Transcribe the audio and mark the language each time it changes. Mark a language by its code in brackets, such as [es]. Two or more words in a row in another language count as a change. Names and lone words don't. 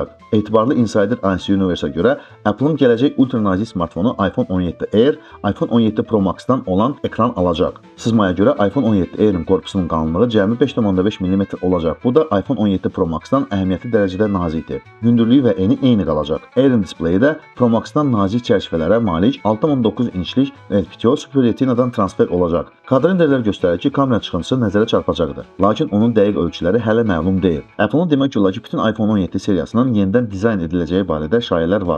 [az] Etibarlı Insider IC Universe-a görə Apple'ın gələcək ultra nazik smartfonu iPhone 17 Air, iPhone 17 Pro Max-dan olan ekran alacaq. Sızmaya görə iPhone 17 Air-in korpusunun qalınlığı cəmi 5,5 mm olacaq. Bu da iPhone 17 Pro Max-dan əhəmiyyətli dərəcədə nazikdir. Hündürlüyü və eni eyni qalacaq. Air-in displeyi də Pro Max-dan nazik çərçivələrə malik 6,9 inçlik LTPO Super Retina-dan transfer olacaq. Kadr renderlər göstərir ki, kamera çıxıntısı nəzərə çarpacaqdır. Lakin onun dəqiq ölçüləri hələ məlum deyil. Apple-ın demək olar ki, bütün iPhone 17 seriyasının yenidən dizayn ediləcəyi barədə şayələr var.